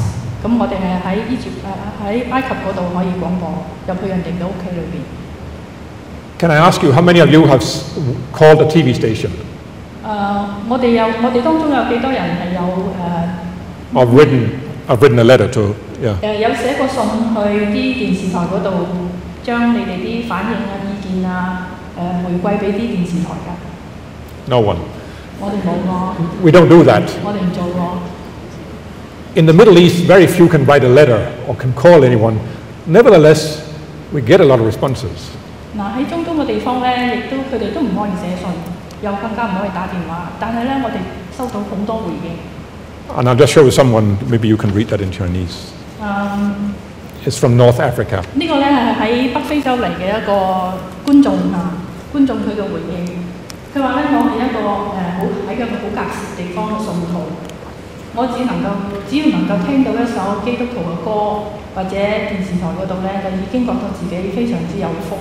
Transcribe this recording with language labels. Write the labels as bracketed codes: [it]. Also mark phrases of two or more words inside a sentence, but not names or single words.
[yue] 咁我哋係喺埃及嗰度可以廣播入去人哋嘅屋企裏邊。 [en] Can I ask you how many of you have called a TV station? [yue] 我哋當中有幾多人係有 [en] I've written a letter to, yeah. [yue] 有寫過信去啲電視台嗰度，將你哋啲反應啊、意見啊回饋俾啲電視台㗎。 [en] No one. [yue] 我哋冇過。 [en] We don't do that. [yue] 我哋唔做過。 [en] In the Middle East, very few can write a letter or can call anyone. Nevertheless, we get a lot of responses. [yue] 嗱喺中東嘅地方咧，亦都佢哋都唔可以寫信，又更加唔可以打電話。但係咧，我哋收到好多回應。 [en] And I'll just show you someone. Maybe you can read that into your niece. It's from North Africa. [yue] 呢個咧係喺北非洲嚟嘅一個觀眾佢嘅回應。佢話咧：我係一個喺一個好隔涉地方嘅信徒，我只要能夠聽到一首基督徒嘅歌，或者電視台嗰度咧，就已經覺得自己非常之有福。